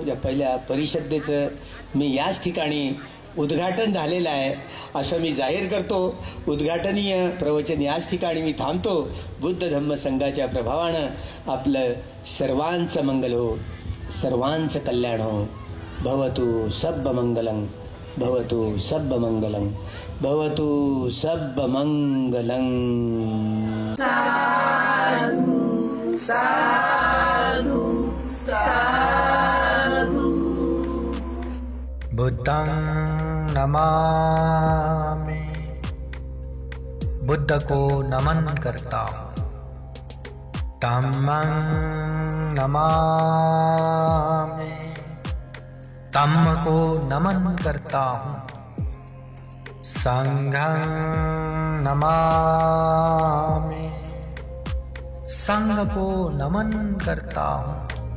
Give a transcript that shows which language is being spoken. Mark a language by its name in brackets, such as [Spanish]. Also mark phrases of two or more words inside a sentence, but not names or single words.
[Marathi] या पहिल्या परिषदेचं मी याच ठिकाणी उद्घाटन झालेलं आहे असं मी जाहीर करतो. उद्घाटनीय प्रवचन याच ठिकाणी मी थांबतो. बुद्ध धम्म संघाच्या प्रभावानं आपलं सर्वांचं मंगल हो, सर्वांचं कल्याण हो. [Pali] भवतु सब्ब मंगलं, भवतु सब्ब मंगलं, भवतु सब्ब मंगलं. साधु साधु साधु. बुद्धं नमामि, [Hindi] बुद्ध को नमन करता हूँ. [Pali] धम्मं नमामि, [Hindi] धम्म को नमन करता हूँ. [Pali] संघं नमामि, [Hindi] संघ को नमन करता हूँ.